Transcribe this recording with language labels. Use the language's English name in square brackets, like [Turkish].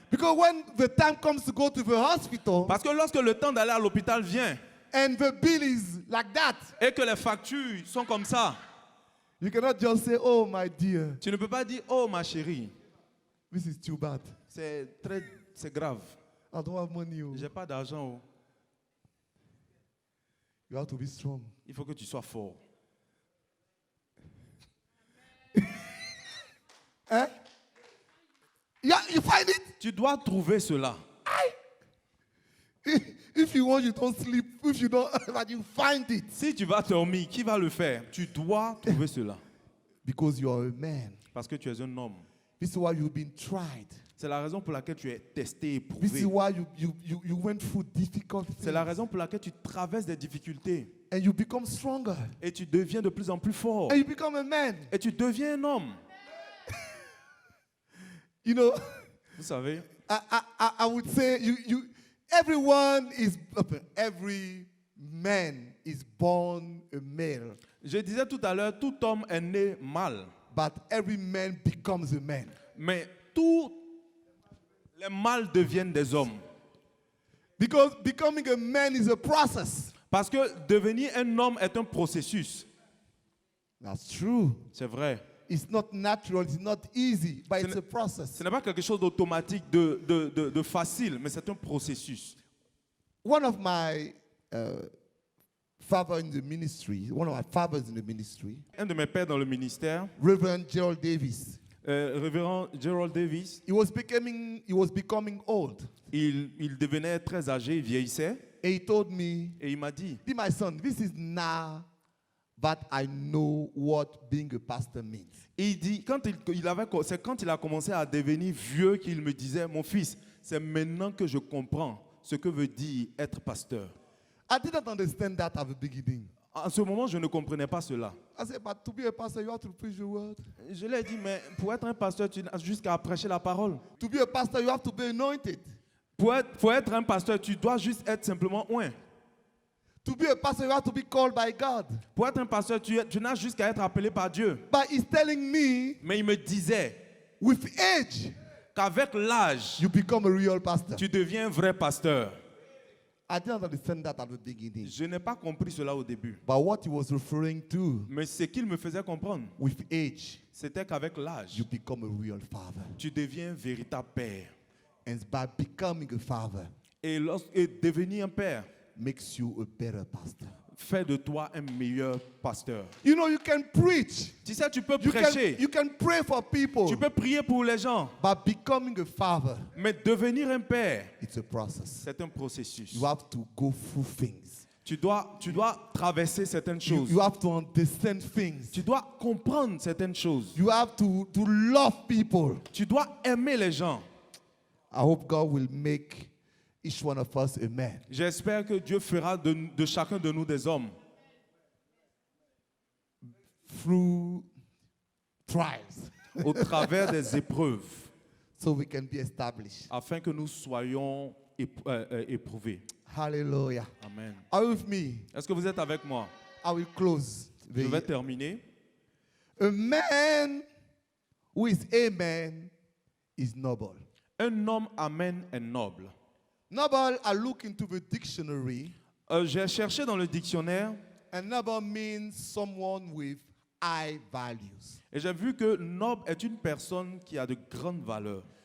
[English] Because when the time comes to go to the hospital [French] Parce que lorsque le temps d'aller à l'hôpital vient [English] and the bill is like that, [French] et que les factures sont comme ça, [English] you cannot just say, oh, my dear, [French] tu ne peux pas dire, oh ma chérie, [English] this is too bad. [French] c'est grave. [English] I don't have money. Oh. [French] J'ai pas d'argent. Oh. [English] You have to be strong. [French] Il faut que tu sois fort. [English] Eh? Yeah, you find it? [French] Tu dois trouver cela. [English] If you want, you don't sleep. If you don't, but you find it. [French] Si tu vas dormir, qui va le faire? Tu dois trouver cela. [English] Because you are a man. [French] Parce que tu es un homme. [English] This is why you've been tried. [French] C'est la raison pour laquelle tu es testé, [English] This is [French] éprouvé. [English] why you went through difficult [French] C'est la [English] things. [French] raison pour laquelle tu traverses des difficultés. [English] And you become stronger. [French] Et tu deviens de plus en plus fort. [English] And you become a man. [French] Et tu deviens un homme. [English] You know, [French] Vous savez, [English] I would say everyone is, every man is born a male, [French] je disais tout à l'heure, tout homme est né mâle. [English] but every man becomes a man. [French] Mais tous les mâles deviennent des hommes. [English] Because becoming a man is a process. [French] Parce que devenir un homme est un processus. [English] That's true. [French] C'est vrai. [English] It's not natural, it's not easy, but it's a process. [French] Ce n'est pas quelque chose d'automatique, de facile, mais c'est un processus. [English] One of my father in the ministry, one of my fathers in the ministry, [French] Un de mes pères dans le ministère, [English] Reverend Gerald Davis, [French] révérend Gerald Davis, [English] he was becoming old. [French] il devenait très âgé, il vieillissait, [English] And he told me, [French] et il m'a dit, [English] my son, this is now that I know what being a pastor means. [French] il dit, c'est quand il a commencé à devenir vieux qu'il me disait, mon fils, c'est maintenant que je comprends ce que veut dire être pasteur. [English] I didn't understand that at the beginning. [French] En ce moment, je ne comprenais pas cela. [English] I said, but to be a pastor, you have to preach the word. [French] Je lui ai dit, mais pour être un pasteur, tu n'as juste qu'à prêcher la parole. [English] To be a pastor, you have to be anointed. [French] Pour être un pasteur, tu dois juste être simplement oint. [English] To be a pastor, you have to be called by God. [French] Pour être un pasteur, tu n'as juste qu'à être appelé par Dieu. [English] But he's telling me, [French] Mais il me disait [English] with age, [French] qu'avec l'âge, [English] you become a real pastor. [French] tu deviens un vrai pasteur. [English] I didn't understand that at the beginning. [French] Je n'ai pas compris cela au début. [English] But what he was referring to, [French] Mais ce qu'il me faisait comprendre, [English] with age, [French] c'était qu'avec l'âge, [English] you become a real father. [French] tu deviens un véritable père. [English] And by becoming a father, [French] Et devenir un père [English] makes you a better pastor. [French] fait de toi un meilleur pasteur. [English] You know, you can preach. [French] Tu sais, tu peux [English] You [French] prêcher, [English] can pray for people. [French] tu peux prier pour les gens, [English] But becoming a father, [French] mais devenir un père, [English] it's a process. [French] c'est un processus. [English] You have to go through things. [French] Tu dois traverser certaines choses. [English] You have to understand things. [French] Tu dois comprendre certaines choses. [English] You have to love people. [French] Tu dois aimer les gens. [English] I hope God will make each one of us a man. [French] J'espère que Dieu fera de chacun de nous des hommes [English] Through trials. [French] au travers des épreuves, [English] So we can be established. [French] afin que nous soyons éprouvés. [English] Hallelujah. [French] Amen. [English] Are you with me? [French] Est-ce que vous êtes avec moi? [English] I will close. [French] Je vais terminer. [English] A man who is amen is noble. [French] Un homme amen est noble. [English] Noble, I look into the dictionary, [French] J'ai cherché dans le dictionnaire [English] and noble means someone with high values. [French] et j'ai vu que noble est une personne qui a de grandes valeurs.